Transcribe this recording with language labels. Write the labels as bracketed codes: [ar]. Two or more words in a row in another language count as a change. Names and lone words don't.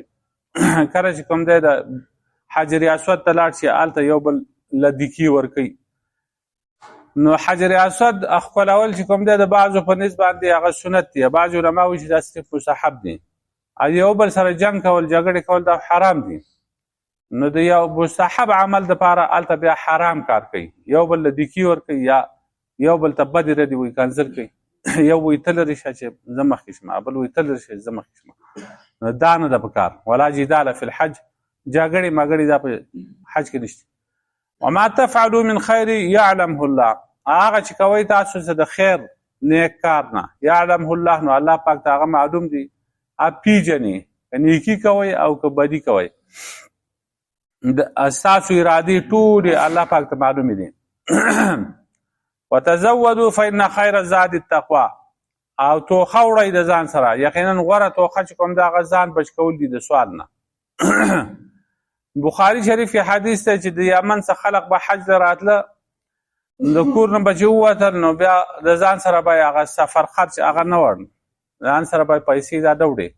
[ps] کله چې کوم دی د حجر اسود ته لاړ شي هلته یو بل له دیکې ورکوي، نو حجر اسود ښکلول چې کوم دی د بعضو په نسبت باندې هغه سنت دی، بعض علما وایي چې دا صرف مستحب دی، او یو بل سره جنګ کول جګړې کول دا حرام دي. نو د یو مستحب عمل دپاره هلته بیا حرام کار کوي، یو بل له دیکي ورکوي یا یو بل ته بدې ردې وایي کنځل کوي. یو وایي ته لرې شه چې زه مخکې شمه، بل وایي ته لرې شه چې زه مخکې شمه. نو دا نه ده پکار. [ar] ولا جدال فی الحج، [ps] جګړې مګړې دا په حج کې نشته. [ar] وما تفعلوا من خیر یعلمه الله، [ps] هغه چې کوئ تاسو څه د خیر نیک کار نه، [ar] یعلمه الله [ps] نو الله پاک ته هغه معلوم دی، پیژني نیکي کوئ او که بدي کوئ، ستاسو ارادې ټولې الله پاک ته معلومې دي. [ar] وتزودوا فإن خیر الزاد التقوی، [ps] او توخه وړئ د ځان سره، یقینا غوره توخه چې کوم د هغه ځان بچ کول دي د سوال نه. بخاري شریف کې حدیث دی چې د یمن څخه خلق به حج ته راتله، د کور نه به چې ووتل نو بیا د ځان سره به هغه سفر خرچ هغه نه وړ، ځان سره به پیسې دا نه وړې.